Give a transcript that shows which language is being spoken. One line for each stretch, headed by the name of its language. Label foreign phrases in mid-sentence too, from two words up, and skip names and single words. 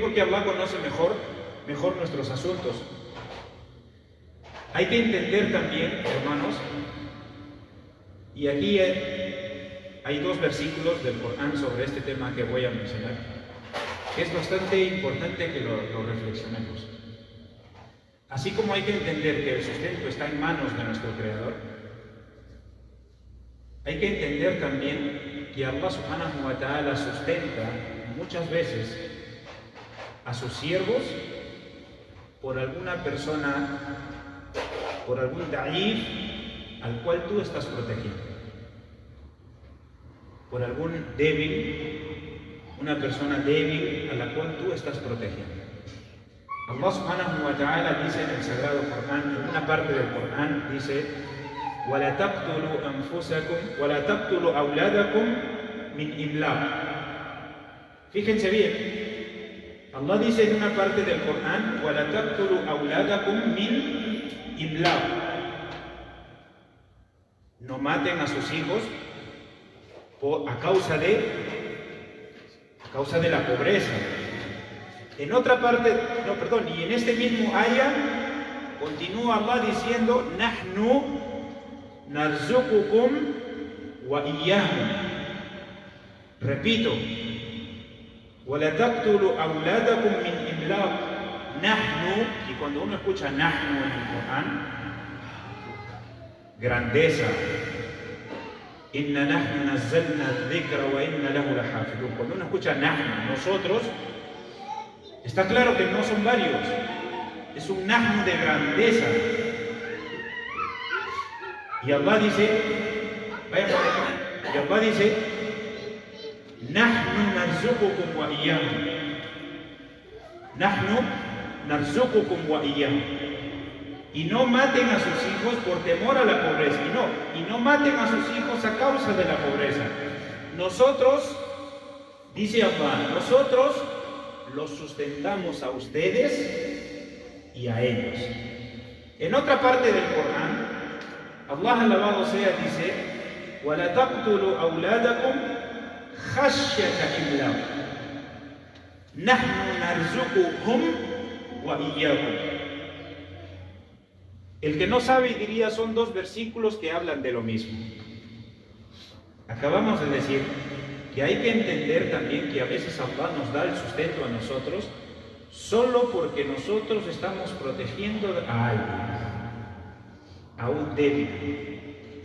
Spanish: Porque Allah conoce mejor nuestros asuntos. Hay que entender también, hermanos, y aquí hay 2 versículos del Corán sobre este tema que voy a mencionar, que es bastante importante que lo reflexionemos. Así como hay que entender que el sustento está en manos de nuestro Creador, hay que entender también que Allah
Arabic: سبحانه وتعالى
Spanish: sustenta muchas veces a sus siervos por alguna persona, por algún da'if al cual tú estás protegiendo. por algún débil, una persona débil a la cual tú estás protegiendo. Allah
Arabic: سبحانه وتعالى
Spanish: dice en el Sagrado Corán, en una parte del Corán, dice:
Arabic: وَلَا تَقْتُلُوا أَنفُسَكُمْ وَلَا تَقْتُلُوا أَوْلَادَكُمْ مِنْ إِمْلَاقٍ.
Spanish: Fíjense bien, Allah dice en una parte del Corán:
Arabic: وَلَا تَقْتُلُوا أَوْلَادَكُمْ مِنْ إِمْلَاقٍ.
Spanish: No maten a sus hijos a causa de la pobreza. En otra parte, y en este mismo ayah continúa Allah diciendo:
Arabic: نحن نرزقكم وإياهم. Repito, وَلَا تَقْتُلُوا أَوْلَادَكُمْ مِنْ إِمْلَاقٍ. Nahnu,
Spanish: y cuando uno escucha Nahnu en el Corán, grandeza.
Arabic: إنا نحن نزلنا الذكر وإنا له لحافظون.
Spanish: Cuando uno escucha Nahnu, nosotros, está claro que no son varios, es un Nahnu de grandeza. Y Allah dice,
Arabic: نحن نرزقكم وإياهم. نحن نرزقكم وإياهم.
Spanish: Y no maten a sus hijos por temor a la pobreza. Y no maten a sus hijos a causa de la pobreza. Nosotros, dice Allah, nosotros los sustentamos a ustedes y a ellos. En otra parte del Corán, Allah alabado sea dice:
Arabic: وَلَا تَقْتُلُوا أَوْلَادَكُمْ خَشْيَةَ إِمْلَاقٍ نَحْنُ نَرْزُقُهُمْ وَإِيَّاكُمْ.
Spanish: El que no sabe diría, son dos versículos que hablan de lo mismo. Acabamos de decir que hay que entender también que a veces Allah nos da el sustento a nosotros solo porque nosotros estamos protegiendo a alguien, a un débil.